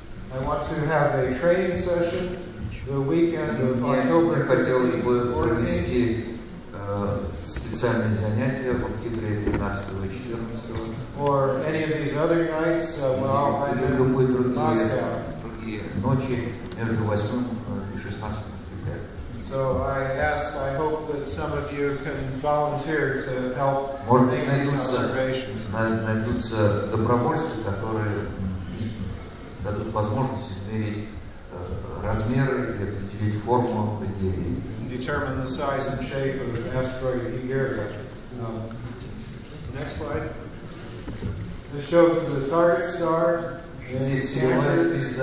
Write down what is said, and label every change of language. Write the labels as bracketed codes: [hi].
[en] I want to have a training session the weekend of October [ru] Мне хотелось бы провести специальные занятия в октябре 13 и 14. [en] Or any of these other nights while I'm in Moscow. [ru] Другие ночи между 8 и 16 октября. [en] So I hope that some of you can volunteer to help make these observations. [ru] Найдутся добровольцы, которые дадут возможность измерить размеры и определить форму пределей. [en] Determine the size and shape of asteroid Егерда. Next slide. This shows the target star in Cancer.